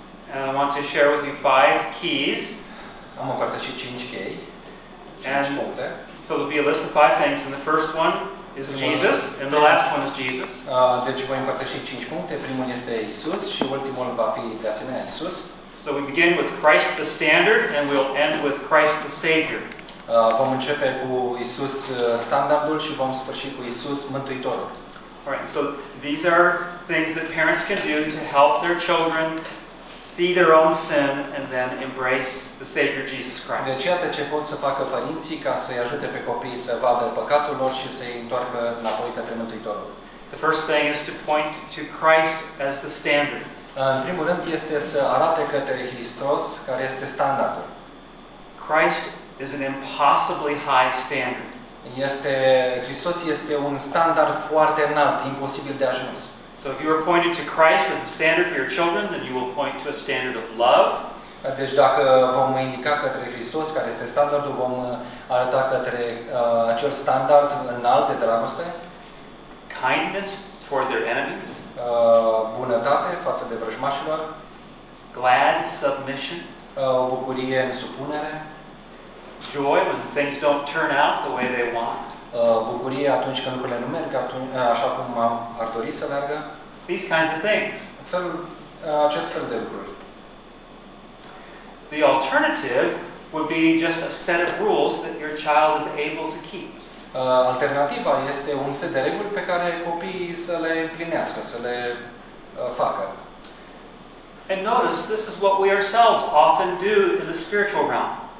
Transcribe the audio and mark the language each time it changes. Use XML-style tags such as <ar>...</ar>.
<en>And I want to share with you 5 keys.</en> <ro>Am împărtășit 5 chei, 5 puncte.</ro> <en>So there'll be a list of 5 things, and the first one is Jesus, and the last one is Jesus.</en> <ro>Deci voi împărtăși 5 puncte. Primul este Isus și ultimul va fi de asemenea Isus.</ro> <en>So we begin with Christ the standard, and we'll end with Christ the Savior.</en> <ro>Vom începe cu Isus standardul și vom sfârși cu Isus Mântuitorul.</ro> <en>Alright, so these are things that parents can do to help their children see their own sin and then embrace the Savior Jesus Christ.</en> <ro>Deci iată ce pot să facă părinții ca să-i ajute pe copii să vadă păcatul lor și să-i întoarcă înapoi către Mântuitorul.</ro> <en>The first thing is to point to Christ as the standard.</en> <ro>În primul rând este să arate către Hristos care este standardul.</ro> <en>Christ is an impossibly high standard.</en> <ro>Hristos este un standard foarte înalt, imposibil de ajuns.</ro> <en>So if you are pointed to Christ as the standard for your children, then you will point to a standard of love.</en> <ro>Deci dacă vom indica către Hristos care este standardul, vom arăta către acel standard înalt de dragoste.</ro> <en>Kindness toward their enemies.</en> <ro>bunătate față de vrăjmașilor,</ro> <en>glad submission,</en> <ro>o bucurie în supunere,</ro> <en>joy when things don't turn out the way they want,</en> <ro>bucurie atunci când lucrurile nu merg așa cum ar dori să meargă,</ro> <en>these kinds of things,</en> <ro>acest fel de lucruri.</ro> <en>The alternative would be just a set of rules that your child is able to keep.</en> <ro>Alternativa este un set de reguli pe care copiii să le împlinească, să le facă.</ro> <en>And notice, this is what we ourselves often do in the spiritual realm.</en>